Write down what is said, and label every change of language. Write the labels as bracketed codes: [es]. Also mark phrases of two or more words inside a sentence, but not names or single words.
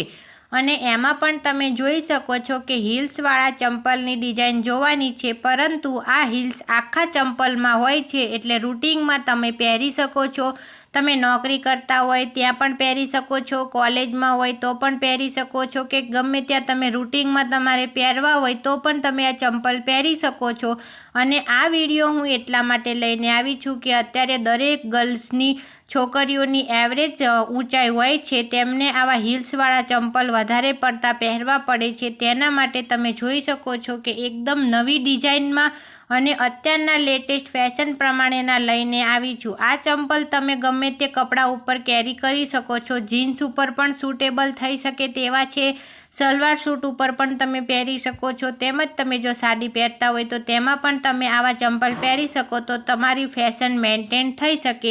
[gu] અને એમાં પણ તમે જોઈ શકો છો કે હીલ્સવાળા ચંપલની ડિઝાઇન જોવાની છે, પરંતુ આ હીલ્સ આખા ચંપલમાં હોય છે એટલે રૂટીનમાં તમે પહેરી શકો છો। તમે નોકરી કરતા હોય ત્યાં પણ પહેરી શકો છો, કોલેજમાં હોય તો પણ પહેરી શકો છો કે ગમે ત્યાં તમે રૂટીનમાં તમારે પહેરવા હોય તો પણ તમે આ ચંપલ પહેરી શકો છો। અને આ વિડિયો હું એટલા માટે લઈને આવી છું કે અત્યારે દરેક ગર્લ્સની છોકરીઓની એવરેજ ઊંચાઈ હોય છે તેમને આવા હીલ્સવાળા ચંપલ વધારે પડતા પહેરવા પડે છે। તેના માટે તમે જોઈ શકો છો કે એકદમ નવી ડિઝાઇનમાં અને અત્યારના [en] latest fashion [gu] પ્રમાણેના લઈને આવી છું। આ ચંપલ તમે ગમે તે કપડા ઉપર કેરી કરી શકો છો, જીન્સ ઉપર પણ સૂટેબલ થઈ શકે તેવા છે, સલવાર સૂટ ઉપર પણ તમે પહેરી શકો છો, તેમજ તમે જો સાડી પહેરતા હોય તો તેમાં પણ તમે આવા ચંપલ પહેરી શકો તો તમારી [en] fashion maintain [gu] થઈ શકે।